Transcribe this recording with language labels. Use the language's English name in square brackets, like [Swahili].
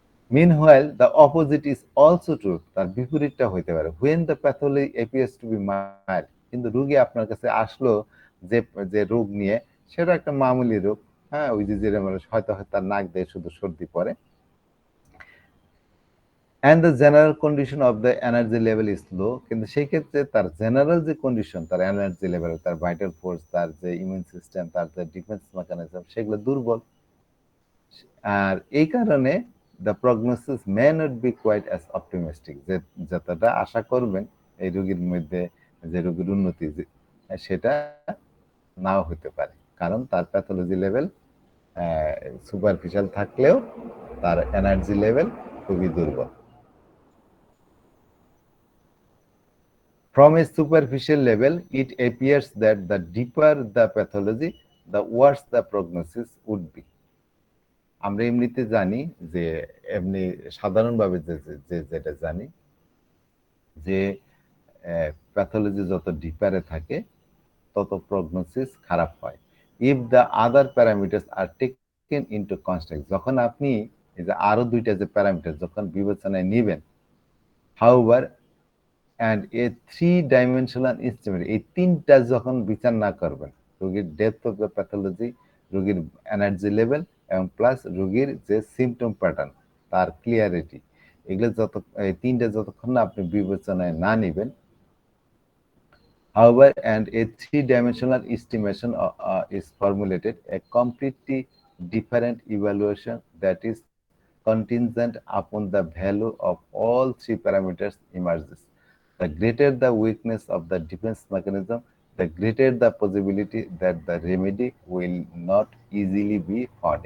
[English] Meanwhile, the opposite is also true. [Bangla] তার বিপরীতটা হইতে পারে। [English] When the pathology appears to be mild, [Bangla] কিন্তু রোগী আপনার কাছে আসলো যে যে রোগ নিয়ে সেটা একটা মামুলি রোগ, হ্যাঁ, ওই যে যেটা মানুষ হয়তো তার নাক দিয়ে শুধু সর্দি পড়ে, [English] and the general condition of the energy level is low, [Bangla] কিন্তু সেই ক্ষেত্রে তার জেনারেল যে কন্ডিশন, তার এনার্জি লেভেল, তার ভাইটাল ফোর্স, তার যে ইমিউন সিস্টেম, তার যে ডিফেন্স মেকানিজম সেগুলো দুর্বল। আর এই কারণে [English] the prognosis may not be quite as optimistic, [Bangla] যে যতটা আশা করবেন এই রোগীর মধ্যে যে রোগীর উন্নতি সেটা নাও হতে পারে, কারণ তার প্যাথোলজি লেভেল সুপারফিশিয়াল থাকলেও তার এনার্জি লেভেল খুবই দুর্বল। [English] From a superficial level, it appears that the deeper the pathology, the worse the prognosis would be. [Bangla] আমরা এমনিতে জানি যে এমনি সাধারণভাবে যেটা জানি যে প্যাথোলজি যত ডিপারে থাকে তত প্রগনোসিস খারাপ হয়। [English] if the other parameters are taken into consideration, [Bangla] যখন আপনি এই যে আরো দুইটা যে প্যারামিটার যখন বিবেচনায় নেবেন, [English] however and a 3-dimensional estimate, [Bangla] এই তিনটা যখন বিচার না করবেন, রোগীর ডেপথ অফ দ্য প্যাথোলজি, রোগীর এনার্জি লেভেল এবং প্লাস রোগীর যে সিমটম প্যাটার্ন, তার ক্লিয়ারিটি, এগুলো এই তিনটা যতক্ষণ না আপনি বিবেচনায় না নেবেন, [English] however, and a 3-dimensional estimation is formulated, a completely different evaluation that is contingent upon the value of all three parameters emerges. The greater the weakness of the defense mechanism, the greater the possibility that the remedy will not easily be found.